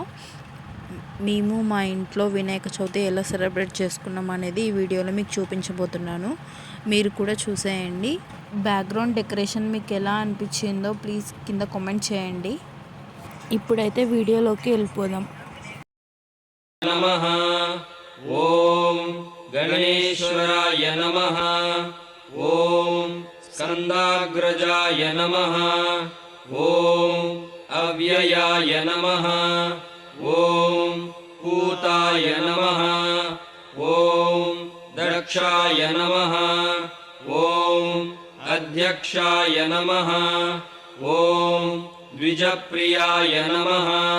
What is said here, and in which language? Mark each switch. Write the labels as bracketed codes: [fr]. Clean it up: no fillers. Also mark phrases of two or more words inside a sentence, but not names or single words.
[te] మేము మా ఇంట్లో వినాయక చవితి ఎలా సెలబ్రేట్ చేసుకున్నాం అనేది ఈ వీడియోలో మీకు చూపించబోతున్నాను. మీరు కూడా చూసేయండి. [en] background decoration [te] మీకు ఎలా అనిపించిందో ప్లీజ్ కింద కామెంట్ చేయండి. ఇప్పుడైతే వీడియోలోకి వెళ్ళిపోదాం. [sa] नमः ओम गणेश्वराय नमः ओम स्कंदाग्रजाय नमः ओम अव्ययाय नमः ओम पूताय नमः ओम दक्षाय नमः ओम अध्यक्षाय नमः ओम द्विजप्रियाय नमः